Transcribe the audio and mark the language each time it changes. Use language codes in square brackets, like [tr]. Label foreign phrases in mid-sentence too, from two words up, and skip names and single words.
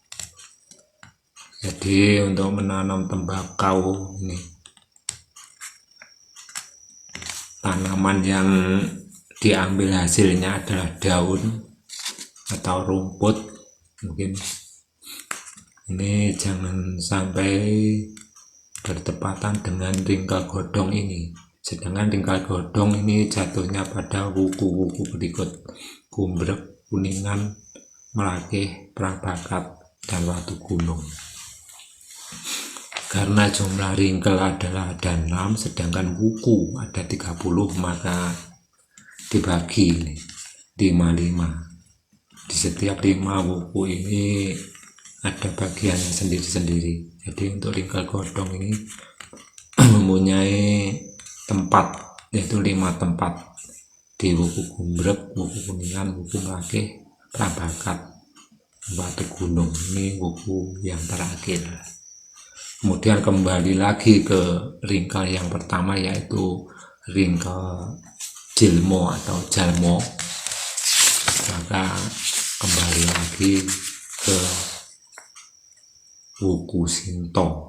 [id] Jadi untuk menanam tembakau ini, tanaman yang diambil hasilnya adalah daun atau rumput. Mungkin ini jangan sampai bertepatan dengan ringkel Godong ini. Sedangkan ringkel Godong ini jatuhnya pada wuku-wuku berikut: Gumbrek, Kuningan, Melakeh, Prabakat, dan Watu Gunung. Karena jumlah ringkel adalah ada 6, sedangkan wuku ada 30, maka dibagi 5-5. Di setiap 5 wuku ini ada bagiannya sendiri-sendiri. Jadi untuk ringkel Godong ini mempunyai tempat, yaitu 5 tempat di wuku Gumbrek, wuku Kuningan, wuku Melakeh, Prabakat, Watu Gunung. Ini wuku yang terakhir. Kemudian kembali lagi ke ringkel yang pertama, yaitu ringkel Jilmo atau Jalmo. Maka kembali lagi ke wuku Sinto.